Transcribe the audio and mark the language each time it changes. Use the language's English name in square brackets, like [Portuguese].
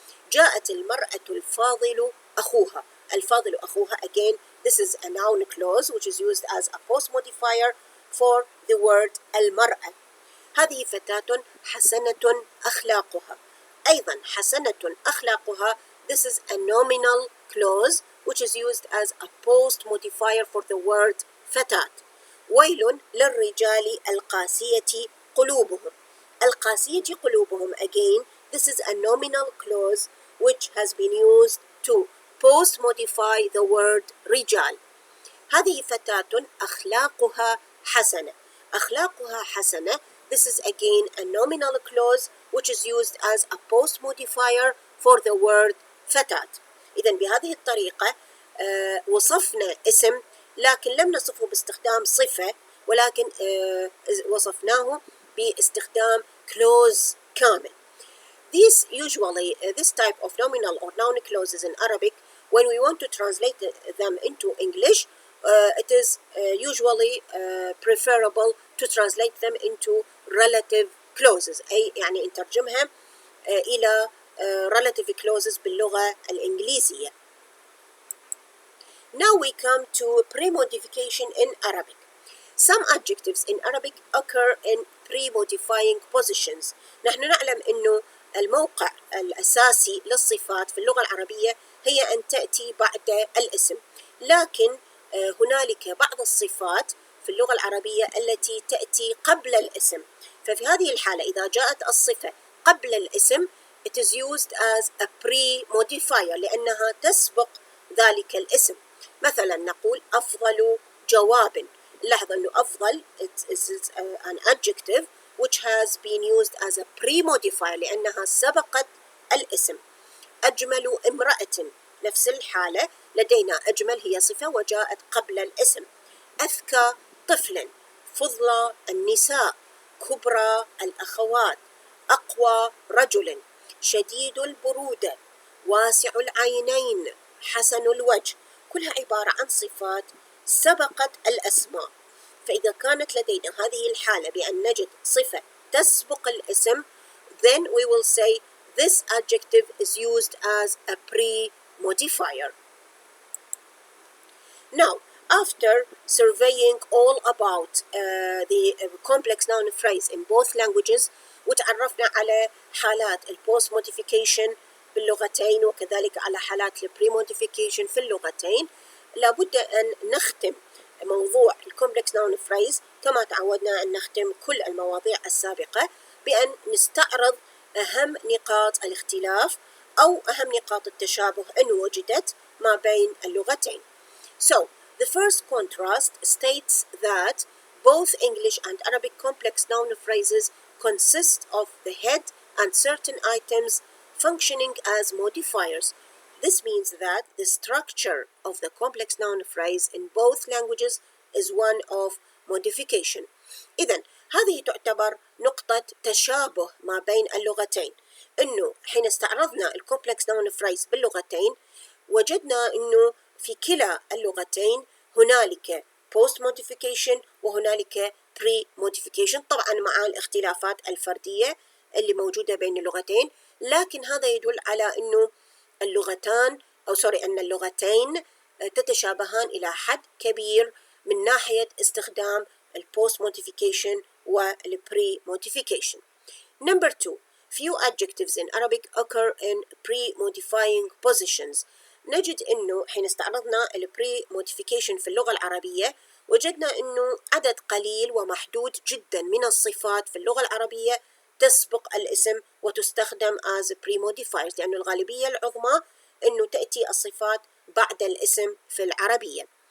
[Arabic] جاءت المرأة الفاضل أخوها. الفاضل أخوها [English] again this is a noun clause which is used as a post modifier for the word المرأة. [Arabic] هذه فتاة حسنة أخلاقها. أيضا حسنة أخلاقها [English] this is a nominal clause which is used as a post modifier for the word فتاة. [Arabic] ويل للرجال القاسية قلوبهم. القاسية قلوبهم [English] again this is a nominal clause which has been used to post modify the word رجال. [Arabic] هذه فتاة أخلاقها حسنة. أخلاقها حسنة [English] this is again a nominal clause which is used as a post modifier for the word فتاة. [Arabic] إذا بهذه الطريقة وصفنا اسم لكن لم نصفه باستخدام صفة ولكن وصفناه باستخدام clause كامل. [English] This type of nominal or noun clauses in Arabic when we want to translate them into English it is usually preferable to translate them into relative clauses، [Arabic] أي يعني نترجمها إلى [English] relative clauses [Arabic] باللغة الإنجليزية. [English] Now we come to premodification in Arabic. Some adjectives in Arabic occur in premodifying positions. [Arabic] نحن نعلم أنه الموقع الأساسي للصفات في اللغة العربية هي أن تأتي بعد الاسم، لكن هنالك بعض الصفات في اللغة العربية التي تأتي قبل الاسم. ففي هذه الحالة إذا جاءت الصفة قبل الاسم [English] it is used as a pre-modifier [Arabic] لأنها تسبق ذلك الاسم. مثلا نقول أفضل جواب. لاحظ أنه أفضل [English] is an adjective which has been used as a pre-modifier [Arabic] لأنها سبقت الاسم. أجمل امرأة، نفس الحالة لدينا أجمل هي صفة وجاءت قبل الاسم. أذكى طفل، فضلى النساء، كبرى الأخوات، أقوى رجل، شديد البرودة، واسع العينين، حسن الوجه، كلها عبارة عن صفات سبقت الأسماء. فإذا كانت لدينا هذه الحالة بأن نجد صفة تسبق الاسم [English] then we will say this adjective is used as a pre-modifier. Now, after surveying all about the complex noun phrase in both languages [Arabic] وتعرفنا على حالات البوست موديفيكيشن باللغتين وكذلك على حالات البري-modification في اللغتين، لابد أن نختم موضوع الكومبلكس ناون فريز كما تعودنا أن نختم كل المواضيع السابقة بأن نستعرض أهم نقاط الاختلاف أو أهم نقاط التشابه إن وجدت ما بين اللغتين. [English] So, the first contrast states that both English and Arabic complex noun phrases consist of the head and certain items functioning as modifiers. This means that the structure of the complex noun phrase in both languages is one of modification. [Arabic] إذن هذه تعتبر نقطة تشابه ما بين اللغتين، إنه حين استعرضنا الكومبلكس ناون phrase باللغتين وجدنا إنه في كلا اللغتين هنالك post modification وهنالك pre modification، طبعا مع الاختلافات الفردية اللي موجودة بين اللغتين، لكن هذا يدل على إنه أن اللغتين تتشابهان إلى حد كبير من ناحية استخدام البوست موديفيكيشن والبري موديفيكيشن. [English] Number 2, few adjectives in Arabic occur in pre-modifying positions. [Arabic] نجد إنه حين استعرضنا البري موديفيكيشن في اللغة العربية وجدنا إنه عدد قليل ومحدود جدا من الصفات في اللغة العربية تسبق الاسم وتستخدم [English] as pre-modifiers، [Arabic] لأن الغالبية العظمى إنه تأتي الصفات بعد الاسم في العربية.